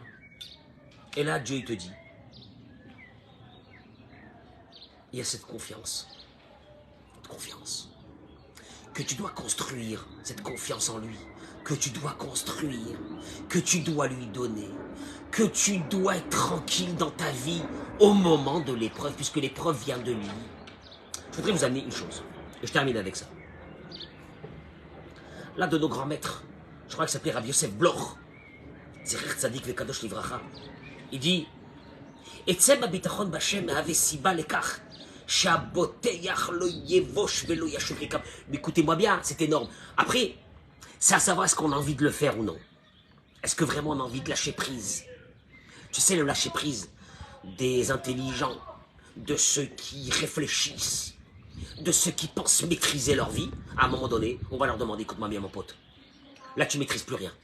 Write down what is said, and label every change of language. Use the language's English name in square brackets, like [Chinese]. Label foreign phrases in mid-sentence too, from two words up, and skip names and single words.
[French] Et là, Dieu, il te dit, il y a cette confiance, que tu dois construire, cette confiance en lui, que tu dois construire, que tu dois lui donner, que tu dois être tranquille dans ta vie au moment de l'épreuve, puisque l'épreuve vient de lui. Je voudrais vous amener une chose, et je termine avec ça. L'un de nos grands maîtres, je crois qu'il s'appelait Rabbi Yosef Bloch, [Hebrew] זכר צדיק וקדוש לברכה, [French] il dit, [Hebrew] עצם הביטחון בה' הוא סיבה לכך, שהבוטח לא יבוש ולא ישוב ריקם. [French] Mais écoutez-moi bien, c'est énorme. Après, c'est à savoir est-ce qu'on a envie de le faire ou non. Est-ce que vraiment on a envie de lâcher prise? Tu sais, le lâcher prise des intelligents, de ceux qui réfléchissent, de ceux qui pensent maîtriser leur vie, à un moment donné, on va leur demander, écoute-moi bien mon pote, là tu maîtrises plus rien.